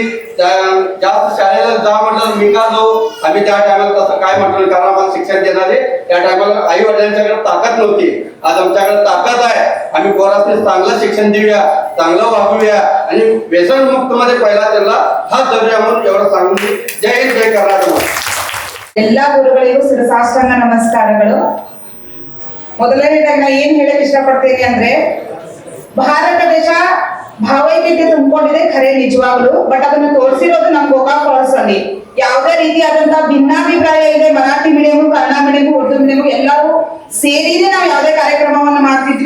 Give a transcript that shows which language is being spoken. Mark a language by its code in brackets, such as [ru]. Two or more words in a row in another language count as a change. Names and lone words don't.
[mr] जास्त शाळेला जा म्हटलं मी का जाऊ, आम्ही त्या टायमाला तसं काय म्हटलं, कारण आम्हाला शिक्षण देणारे त्या टायमाला आई वडिलांच्याकडे ताकद नव्हती. आज आमच्याकडे ताकद आहे. आम्ही पोरांनी चांगलं शिक्षण देऊया, चांगलं वागूया आणि व्यसन मुक्त मध्ये पहिला त्यांना हात धरूया म्हणून एवढं सांगून जय हिंद जय कर्नाटक. [kn] ಎಲ್ಲ ಗುರುಗಳಿಗೂ ಶಿರಸಾಷ್ಟಾಂಗ ನಮಸ್ಕಾರಗಳು. ಮೊದಲನೇದಾಗಿ ನಾನು ಏನ್ ಹೇಳಕ್ ಇಷ್ಟಪಡ್ತೀನಿ ಅಂದ್ರೆ, ಭಾರತ ದೇಶ ಭಾವೈಕ್ಯತೆ ತುಂಬಿಕೊಂಡಿದೆ ಖರೆ ನಿಜವಾಗ್ಲು. ಬಟ್ ಅದನ್ನ ತೋರಿಸಿರೋದು ನಮ್ ಗೋಕಾಕ್ ಫಾಲ್ಸ್ ಅಲ್ಲಿ. ಯಾವುದೇ ರೀತಿಯಾದಂತಹ ಭಿನ್ನಾಭಿಪ್ರಾಯ ಇದೆ, ಮರಾಠಿ ಮೀಡಿಯಂ, ಕನ್ನಡ ಮೀಡಿಯಂ, ಉರ್ದು ಮೀಡಿಯಂ ಎಲ್ಲರೂ ಸೇರಿನೇ ನಾವು ಯಾವುದೇ ಕಾರ್ಯಕ್ರಮವನ್ನ ಮಾಡ್ತಿದ್ವಿ.